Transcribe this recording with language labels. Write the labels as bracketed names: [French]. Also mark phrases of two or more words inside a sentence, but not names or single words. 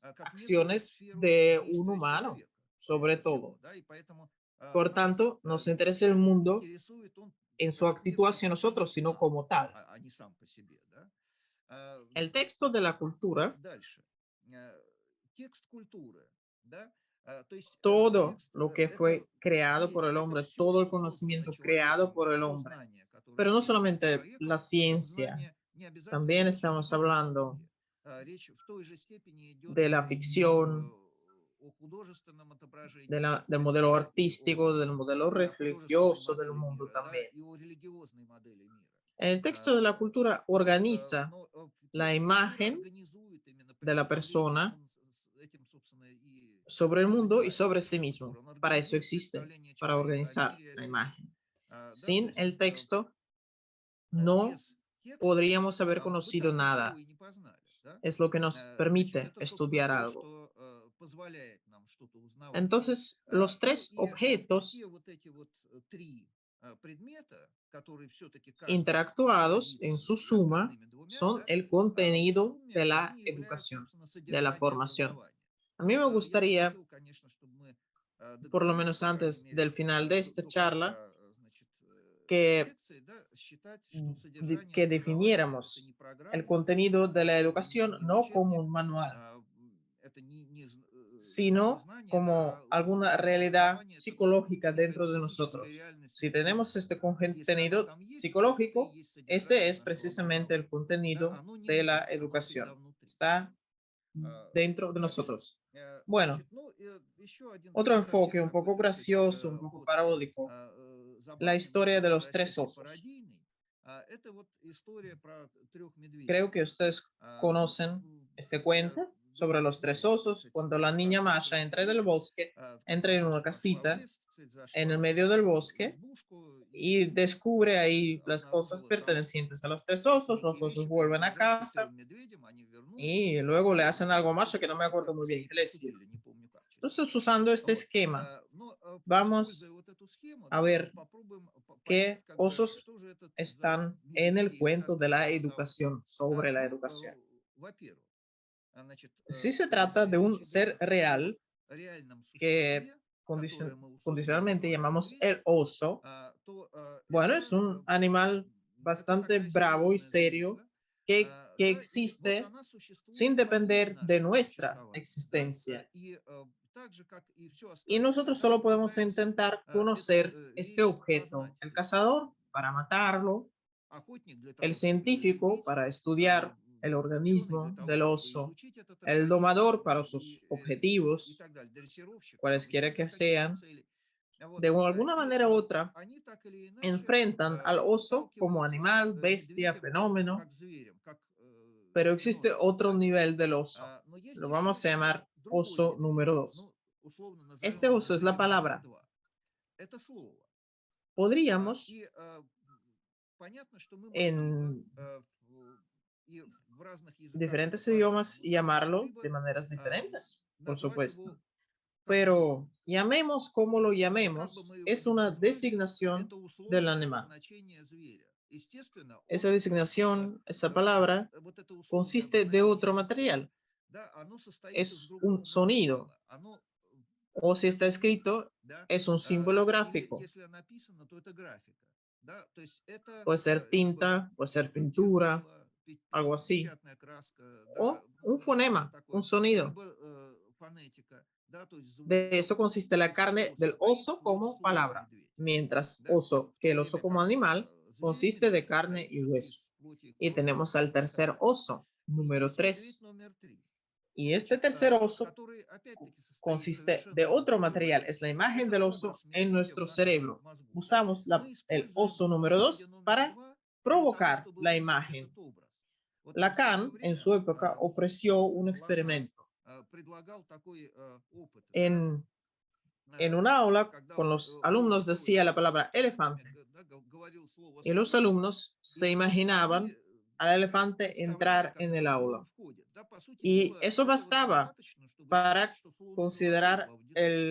[Russian] как некую [Spanish] acciones [Russian] сферу [Spanish] de un [Russian] действия [Spanish] humano, [Russian] человека, [Spanish] sobre [Russian] прежде [Spanish] todo. [Russian] всего, да, и поэтому [Spanish] Por [Russian] нас [Spanish] tanto, nos interesa el mundo [Russian] интересует он, [Spanish] en su [Russian] этот мир [Spanish] actitud [Russian] по [Spanish] hacia nosotros, [Russian] отношению к [Spanish] sino [Russian] нам, [Spanish] como tal. [Russian] а не сам по себе, да. А, [Spanish] El texto de la cultura, [Russian] Дальше. Текст культуры, да, то есть [Spanish] todo [Russian] текст [Spanish] lo que [Russian] это [Spanish] fue creado por el [Russian] это [Spanish] hombre, [Russian] все, [Spanish] todo el [Russian] что создано [Spanish] conocimiento creado [Russian] человеком, [Spanish] por el [Russian] все [Spanish] hombre, [Russian] знания, которые [Spanish] pero no [Russian] созданы [Spanish] solamente [Russian] человеком, [Spanish] la [Russian] это [Spanish] ciencia, [Russian] знания не обязательно [Spanish] también [Russian] речь не [Spanish] estamos [Russian] только о [Spanish] hablando [Russian] науке, речь в той же степени идет [Spanish] de la [Russian] и [Spanish] ficción, [Russian] о художественном отображении [Spanish] del modelo [Russian] мира, [Spanish] artístico, del modelo [Russian] и о художественной [Spanish] religioso del [Russian] модели [Spanish] mundo [Russian] мира, да, [Spanish] también. [Russian] и о религиозной модели мира. [Spanish] El texto de la cultura organiza [Russian] Но [Spanish] la [Russian] текст культуры [Spanish] imagen [Russian] организует именно [Spanish] de la [Russian] представление, [Spanish] persona [Russian] он этим, собственно, и [Spanish] sobre el mundo y [Russian] занимается [Spanish] sobre sí [Russian] текст [Spanish] mismo. [Russian] культуры. Он [Spanish] Para eso [Russian] организует [Spanish] existe, [Russian] представление [Spanish] para [Russian] человека о [Spanish] organizar [Russian] мире и о [Spanish] la [Russian] себе. [Spanish] imagen. [Russian] Да, то [Spanish] Sin [Russian] есть [Spanish] el texto no [Russian] без текста [Spanish] podríamos haber [Russian] вы [Spanish] conocido [Russian] так ничего [Spanish] nada. [Russian] и не познали. Да? [Spanish] Es lo que nos [Russian] Значит, [Spanish] permite [Russian] это, собственно, [Spanish] estudiar [Russian] то, [Spanish] algo. [Russian] что позволяет нам что-то узнавать. [Spanish] Entonces, los [Russian] Ну [Spanish] tres [Russian] и все [Spanish] objetos [Russian] вот эти вот три предмета, которые все-таки каждый [Spanish] interactuados [Russian] связист [Spanish] en su [Russian] с [Spanish] suma [Russian] остальными двумя, [Spanish] son [Russian] да, [Spanish] el [Russian] в [Spanish] contenido [Russian] сумме [Spanish] de la [Russian] они являются, [Spanish] educación, [Russian] собственно, [Spanish] de la [Russian] содержание [Spanish] formación. [Russian] образования. [Spanish] A mí me [Russian] Ну, я бы [Spanish] gustaría, [Russian] хотел, конечно, чтобы мы [Spanish] por lo [Russian] договорились, [Spanish] menos [Russian] по крайней [Spanish] antes [Russian] мере, [Spanish] del final de esta [Russian] до [Spanish] charla, [Russian] конца, значит, [Spanish] que, [Russian] лекции, да, считать, что содержание [Spanish] que [Russian] образования это [Spanish] definiéramos [Russian] не [Spanish] el [Russian] программа, [Spanish] contenido de la [Russian] это [Spanish] educación [Russian] не [Spanish] no como [Russian] учебник, [Spanish] un manual, [Russian] это не [Spanish] sino [Russian] знание, да, [Spanish] como [Russian] а [Spanish] alguna realidad [Russian] образование это [Spanish] psicológica [Russian] некая [Spanish] dentro de [Russian] психическая [Spanish] nosotros. [Russian] реальность [Spanish] Si [Russian] внутри [Spanish] tenemos [Russian] нас. [Spanish] este [Russian] Вот если она [Spanish] contenido [Russian] там есть, то вот это и [Spanish] psicológico, [Russian] есть [Spanish] este [Russian] содержание [Spanish] es [Russian] нашего [Spanish] precisamente el [Russian] образования. Да, [Spanish] contenido [Russian] оно не [Spanish] de la [Russian] может, оно всегда [Spanish] educación. [Russian] внутри. [Spanish] Está [Russian] А, [Spanish] dentro de [Russian] Дальше. [Spanish] nosotros. [Russian] Значит, [Spanish] Bueno, [Russian] ну, еще один [Spanish] otro [Russian] совсем [Spanish] enfoque un [Russian] такой, [Spanish] poco [Russian] так сказать, [Spanish] gracioso, un poco [Russian] ход [Spanish] paródico, la [Russian] забавный, может [Spanish] historia de [Russian] быть, даже [Spanish] los tres [Russian] отчасти [Spanish] osos. [Russian] пародийный. Это вот история про трех медведей. [Spanish] Creo que ustedes conocen este [Russian] Я [Spanish] cuento sobre [Russian] думаю, вы [Spanish] los tres [Russian] знаете, так [Spanish] osos. [Russian] сказать, [Spanish] Cuando la niña [Russian] сказку о [Spanish] Masha [Russian] трех [Spanish] entra del [Russian] медведях, [Spanish] bosque, entra en [Russian] которая [Spanish] una [Russian] пошла в [Spanish] casita [Russian] лес, так сказать, [Spanish] en el [Russian] зашла [Spanish] medio del [Russian] в [Spanish] bosque [Russian] избушку [Spanish] y [Russian] и, [Spanish] descubre [Russian] значит, [Spanish] ahí las cosas [Russian] обнаружила там [Spanish] pertenecientes a los tres osos. Los [Russian] некие [Spanish] osos [Russian] вещи, [Spanish] vuelven a [Russian] принадлежащие [Spanish] casa [Russian] трем медведям, они вернулись, [Spanish] y luego le [Russian] и [Spanish] hacen algo más que no me [Russian] чувствуется, [Spanish] acuerdo [Russian] как-то [Spanish] muy [Russian] с [Spanish] bien [Russian] ней [Spanish] qué le hicieron. [Russian] поступили, не помню как, честно [Spanish] Entonces, [Russian] говоря. [Spanish] usando este [Russian] Вот. [Spanish] esquema, [Russian] Но используя [Spanish] vamos [Russian] вот эту схему, [Spanish] a [Russian] да, [Spanish] ver [Russian] попробуем понять, [Spanish] qué [Russian] как бы, [Spanish] osos [Russian] что же это за [Spanish] están en el [Russian] медведи из [Spanish] cuento [Russian] сказки [Spanish] de la [Russian] про динозавров. [Spanish] educación, sobre la [Russian] Ну, [Spanish] educación. [Russian] во-первых, значит, [Spanish] Si se trata [Russian] если [Spanish] de un [Russian] речь идет [Spanish] ser [Russian] о [Spanish] real [Russian] реальном [Spanish] que [Russian] существе, которое мы условно [Spanish] condicionalmente [Russian] называем [Spanish] llamamos [Russian] медведь, [Spanish] el oso, [Russian] то [Spanish] bueno, es un animal [Russian] это [Spanish] bastante [Russian] такая [Spanish] bravo y [Russian] серьезная [Spanish] serio [Russian] забота, [Spanish] que [Russian] да, и вот [Spanish] existe [Russian] она существует [Spanish] sin [Russian] помимо [Spanish] depender de [Russian] нашего [Spanish] nuestra [Russian] существования, да, [Spanish] existencia. [Russian] и так же, как и все [Spanish] Y [Russian] остальное, [Spanish] nosotros [Russian] да, [Spanish] solo [Russian] мы [Spanish] podemos [Russian] пытаемся [Spanish] intentar [Russian] эту [Spanish] conocer este [Russian] вещь [Spanish] objeto. [Russian] познать. [Spanish] El [Russian] То есть [Spanish] cazador para matarlo, [Russian] охотник для [Spanish] el [Russian] того, чтобы его [Spanish] científico [Russian] убить, [Spanish] para estudiar el [Russian] ученый для [Spanish] organismo [Russian] того, [Spanish] del [Russian] чтобы [Spanish] oso, [Russian] изучить этот [Spanish] el [Russian] организм, [Spanish] domador [Russian] да, [Spanish] para sus [Russian] и [Spanish] objetivos, [Russian] так далее, дрессировщик там еще [Spanish] cualesquiera [Russian] для [Spanish] que [Russian] каких-то [Spanish] sean, [Russian] целей. Вот. [Spanish] de alguna [Russian] И [Spanish] manera u otra, [Russian] они так или иначе [Spanish] enfrentan al oso como [Russian] сталкиваются с [Spanish] animal, bestia, [Russian] медведем [Spanish] fenómeno, [Russian] как зверем, как [Spanish] pero existe [Russian] хищножеством, [Spanish] otro [Russian] да. [Spanish] nivel del oso. [Russian] Но есть [Spanish] Lo vamos a [Russian] еще [Spanish] llamar [Russian] другой [Spanish] oso número [Russian] медведь. [Spanish] 2. [Russian] Ну, условно назовем [Spanish] Este [Russian] его [Spanish] oso es la [Russian] медведем номер [Spanish] palabra. [Russian] 2. Это слово. [Spanish] Podríamos [Russian] И понятно, что мы могли бы [Spanish] en [Russian] и в разных языках это [Spanish] diferentes idiomas [Russian] по-разному, да, могли [Spanish] llamarlo de [Russian] бы [Spanish] maneras diferentes, por [Russian] назвать [Spanish] supuesto. [Russian] его как угодно. [Spanish] Pero llamemos como lo [Russian] Как бы [Spanish] llamemos, [Russian] мы его [Spanish] es [Russian] ни [Spanish] una [Russian] назвали, [Spanish] designación [Russian] это [Spanish] del [Russian] условное [Spanish] animal. [Russian] обозначение зверя. Естественно, [Spanish] Esa [Russian] он [Spanish] designación, esa palabra, [Russian] вот это условное [Spanish] consiste de [Russian] обозначение [Spanish] otro [Russian] языка, [Spanish] material. [Russian] да, оно состоит из [Spanish] Es un [Russian] другого [Spanish] sonido. [Russian] материала. Оно [Spanish] O si está [Russian] это звук, [Spanish] escrito, [Russian] да, [Spanish] es un símbolo [Russian] или [Spanish] gráfico. [Russian] если написано, то это графика, да, то есть это [Spanish] Puede ser [Russian] либо [Spanish] tinta, puede ser pintura, [Russian] чернила, [Spanish] algo así. [Russian] печатная краска, да, [Spanish] O [Russian] ну, [Spanish] un [Russian] что-то [Spanish] fonema, un [Russian] такое, [Spanish] sonido. [Russian] либо фонетика, да, то есть [Spanish] De [Russian] звук, [Spanish] eso consiste la [Russian] из [Spanish] carne [Russian] чего [Spanish] del [Russian] состоит [Spanish] oso [Russian] вот [Spanish] como [Russian] слово [Spanish] palabra, [Russian] медведь, [Spanish] mientras [Russian] да, [Spanish] oso, [Russian] в [Spanish] que [Russian] то [Spanish] el oso [Russian] время [Spanish] como [Russian] как [Spanish] animal, [Russian] зверь, [Spanish] consiste de [Russian] медведь [Spanish] carne [Russian] состоит [Spanish] y [Russian] все-таки [Spanish] hueso. [Russian] из плоти и [Spanish] Y [Russian] крови [Spanish] tenemos al [Russian] и так [Spanish] tercer [Russian] далее. [Spanish] oso, [Russian] И [Spanish] número [Russian] есть медведь [Spanish] 3. [Russian] номер 3, [Spanish] Y este [Russian] значит, [Spanish] tercer oso [Russian] который опять-таки состоит [Spanish] consiste de [Russian] совершенно из [Spanish] otro [Russian] другого [Spanish] material, es [Russian] материала. [Spanish] la imagen [Russian] Это [Spanish] del oso [Russian] образ [Spanish] en [Russian] медведя в [Spanish] nuestro [Russian] нашем [Spanish] cerebro. [Russian] мозгу. [Spanish] Usamos [Russian] Мы [Spanish] el [Russian] используем [Spanish] oso número [Russian] медведя [Spanish] 2 [Russian] номер [Spanish] para [Russian] 2 для того, [Spanish] provocar [Russian] чтобы [Spanish] la [Russian] вызвать [Spanish] imagen. [Russian] этот образ. Вот в свое [Spanish] Lacan, en [Russian] время [Spanish] su época, ofreció un [Russian] Лакан [Spanish] experimento. [Russian] предлагал такой опыт, да, [Spanish] En en un aula [Russian] когда [Spanish] con [Russian] вот [Spanish] los alumnos decía la palabra [Russian] устами, [Spanish] elefante [Russian] говорил слово [Spanish] y los [Russian] слон, [Spanish] alumnos se [Russian] и они [Spanish] imaginaban al elefante [Russian] представляли, [Spanish] entrar [Russian] как [Spanish] en [Russian] этот [Spanish] el [Russian] слон [Spanish] aula. [Russian] входит. Да, по сути [Spanish] Y [Russian] дела, [Spanish] eso [Russian] этого [Spanish] bastaba [Russian] достаточно, чтобы считать, [Spanish] para [Russian] что слон уже вошел в [Spanish] considerar [Russian] аудиторию.